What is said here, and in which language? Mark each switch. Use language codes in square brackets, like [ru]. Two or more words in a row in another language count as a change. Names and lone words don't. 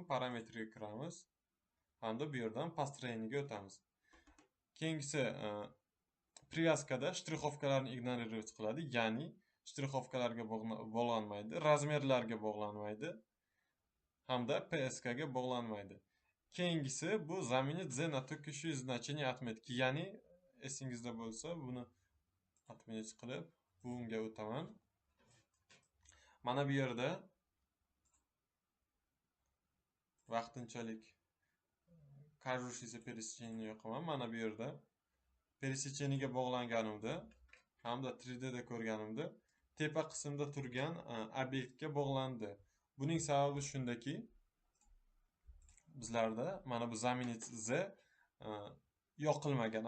[uz] Parametrga kiramiz hamda bu yerdan построениеga o'tamiz. Keyingisi привязкада shtrixovkalarni ignorirovat qiladi, ya'ni shtrixovkalarga bog'lanmaydi, razmerlarga bog'lanmaydi hamda PSK ga bog'lanmaydi. Keyingisi bu [ru] заменить z на текущее значение отметки, [uz] ya'ni esingizda bo'lsa buni отметить qilib bunga o'taman. Mana bu yerda vaqtinchalik [ru] кажущийся пересечение [uz] yoqaman. Mana bu yerda пересечениеga bog'langanimda hamda 3D da ko'rganimda tepa qismda turgan obyektga bog'landi. Buning sababi shundaki, bizlarda mana bu [ru] заменить z [uz] yoqilmagan.